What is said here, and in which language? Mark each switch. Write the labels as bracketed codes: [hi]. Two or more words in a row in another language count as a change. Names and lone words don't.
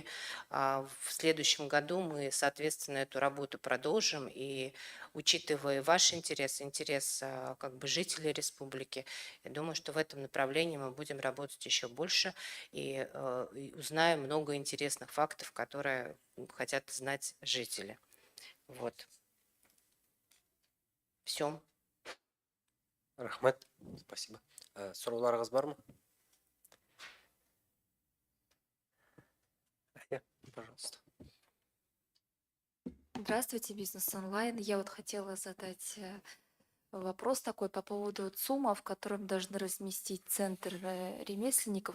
[ru] В следующем году мы, соответственно, эту работу продолжим, и учитывая ваш интерес, интерес как бы жителей республики, я думаю, что в этом направлении мы будем работать еще больше и узнаем много интересных фактов, которые хотят знать жители. Вот. Все. Рахмет. Спасибо. [kk] Сұрауларыңыз бар ма? [ru] Пожалуйста. Здравствуйте, Бизнес Онлайн. Я вот хотела задать вопрос такой по поводу ЦУМа, в котором должны разместить центр ремесленников.